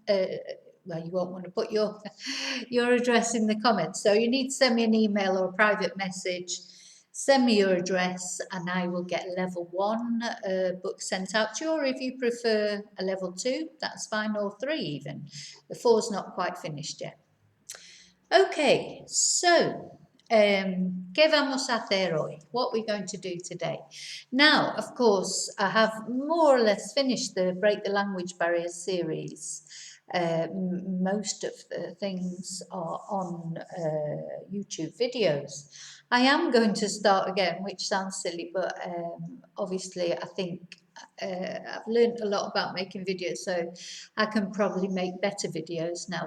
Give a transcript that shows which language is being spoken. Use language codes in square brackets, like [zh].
[en] Well, you won't want to put your address in the comments, so you need to send me an email or a private message. Send me your address and I will get level 1 book sent out to you, or if you prefer a level 2, that's fine, or 3 even. The 4's not quite finished yet. Okay, so [es] ¿qué vamos a hacer hoy? [en] What we're going to do today. Now, of course, I have more or less finished the Break the Language Barrier series. Most of the things are on YouTube videos. I am going to start again, which sounds silly, but obviously I think I've learned a lot about making videos, so I can probably make better videos now.